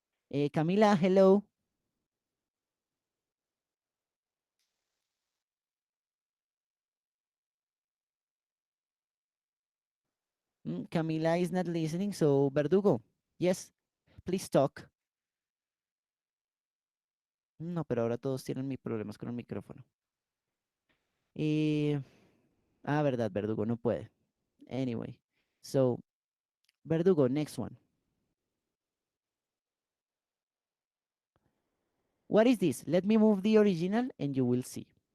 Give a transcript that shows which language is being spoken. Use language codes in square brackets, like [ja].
[en] Camila, hello. Camila is not listening, so Verdugo, yes, please talk. [es] No, pero ahora todos tienen mis problemas con el micrófono. Eh, verdad, Verdugo no puede. [en] Anyway, so Verdugo, next one. What is this? Let me move the original and you will see.